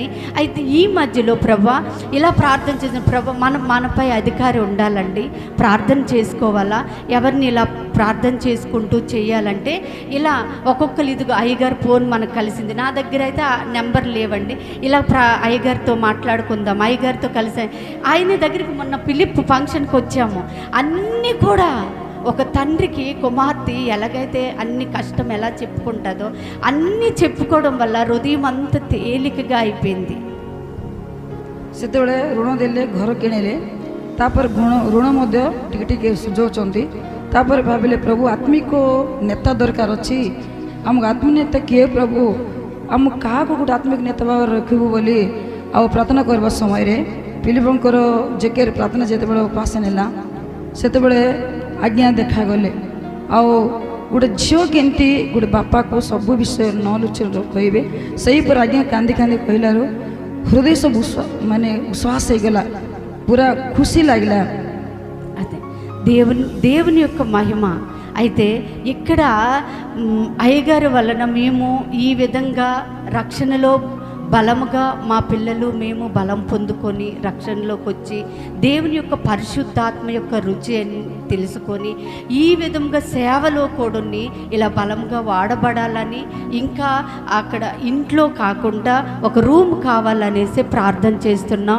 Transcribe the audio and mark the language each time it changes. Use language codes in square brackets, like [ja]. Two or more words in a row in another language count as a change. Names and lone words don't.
[te] అయితే ఈ మధ్యలో ప్రభా ఇలా ప్రార్థన చేసిన ప్రభా మనపై అధికారి ఉండాలండి, ప్రార్థన చేసుకోవాలా, ఎవరిని ఇలా ప్రార్థన చేసుకుంటూ చేయాలంటే ఇలా ఒక్కొక్కరు ఇదిగో అయ్యగారు ఫోన్ మనకు కలిసింది, నా దగ్గర అయితే ఆ నెంబర్ లేవండి, ఇలా అయ్యగారితో మాట్లాడుకుందాం, అయ్యగారితో కలిసి ఆయన దగ్గరికి మొన్న పిలిప్ ఫంక్షన్కి వచ్చాము। అన్నీ కూడా ఒక తండ్రికి కుమార్తె ఎలాగైతే అన్ని కష్టం ఎలా చెప్పుకుంటుందో అన్నీ చెప్పుకోవడం వల్ల హృదయం అంత తేలికగా అయిపోయింది। [or] ସେତେବେଳେ ଋଣ ଦେଲେ, ଘର କିଣିଲେ, ତାପରେ ଋଣ ମଧ୍ୟ ଟିକେ ଟିକେ ସୁଝାଉଛନ୍ତି। ତାପରେ ଭାବିଲେ ପ୍ରଭୁ ଆତ୍ମିକ ନେତା ଦରକାର ଅଛି, ଆମକୁ ଆତ୍ମିକ ନେତା କିଏ ପ୍ରଭୁ, ଆମକୁ କାହାକୁ ଗୋଟେ ଆତ୍ମିକ ନେତା ଭାବରେ ରଖିବୁ ବୋଲି ଆଉ ପ୍ରାର୍ଥନା କରିବା ସମୟରେ ପିଲିପଙ୍କର ଜେକେରେ ପ୍ରାର୍ଥନା ଯେତେବେଳେ ଉପାସ ନେଲା ସେତେବେଳେ ଆଜ୍ଞା ଦେଖାଗଲେ। ଆଉ ଗୋଟେ ଝିଅ କେମିତି ଗୋଟେ ବାପାକୁ ସବୁ ବିଷୟ ନ ଲୁଚେଇ କହିବେ, ସେହିପରି ଆଜ୍ଞା କାନ୍ଦି କହିଲାରୁ ହୃଦୟ ସବୁ ମାନେ ଉଶ୍ୱାସ ହେଇଗଲା, ପୁରା ଖୁସି ଲାଗିଲା। [te] అదే దేవుని యొక్క మహిమ। అయితే ఇక్కడ అయ్యగారి వలన మేము ఈ విధంగా రక్షణలో బలముగా మా పిల్లలు మేము బలం పొందుకొని రక్షణలోకి వచ్చి దేవుని యొక్క పరిశుద్ధాత్మ యొక్క రుచి తెలుసుకొని ఈ విధంగా సేవలో కూడాని ఇలా బలంగా వాడబడాలని, ఇంకా అక్కడ ఇంట్లో కాకుండా ఒక రూమ్ కావాలనేసి ప్రార్థన చేస్తున్నాం.